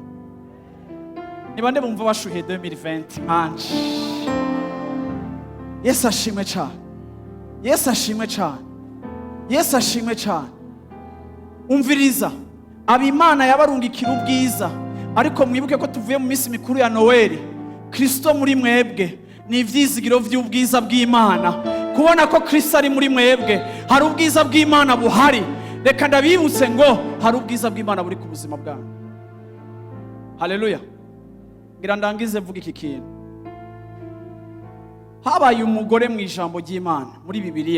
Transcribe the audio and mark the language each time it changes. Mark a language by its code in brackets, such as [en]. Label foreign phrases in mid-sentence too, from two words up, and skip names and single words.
[rn] Ni bande bumva bashuhe 2020 manje? Yesu ashimwe cyane, Yesu ashimwe cyane, Yesu ashimwe cyane. Umviriza, ab'Imana yabarungikira ubwiza, ariko mwibuke ko tuvuye mu minsi mikuru ya Noel. Kristo muri mwebwe ni ivyizigiro vy'ubwiza bw'Imana. Kubona ko Kristo ari muri mwebwe, hari ubwiza bw'Imana buhari. Reka ndabibutse ngo hari ubwiza bw'Imana buri ku buzima bwanyu. Haleluya. Ngira ndangize vuga iki kintu. Habaye umugore mu ijambo ry'Imana muri Bibiliya.